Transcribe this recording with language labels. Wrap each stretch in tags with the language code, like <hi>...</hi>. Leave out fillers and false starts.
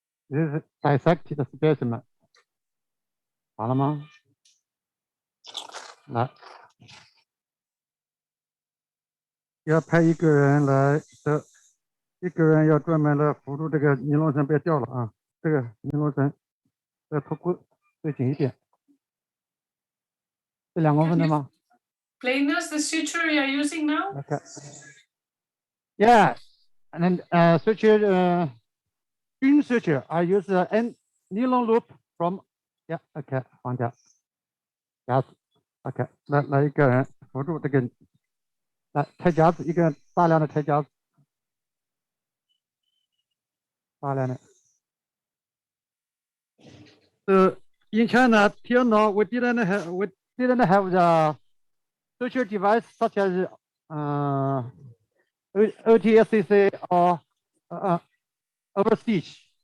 <en>This is dissected specimen，</en> <zh>好了吗？来，要派一个人来的，一个人要专门来辅助这个尼龙绳，别掉了啊！这个尼龙绳要脱钩最紧一点，这2公分的吗</zh> <en>Explain us the suture you are using now. ？Okay. Yeah, and then suture, thin suture. I use a nylon loop from. Yeah, okay,</en> <zh>放掉。夹子 ，OK， 来一个人辅助这个，来拆夹子，一个人大量的拆夹子，大量的。</zh> <en>In China, till now we didn't have the suture device such as OTSCC or overstitch.</en>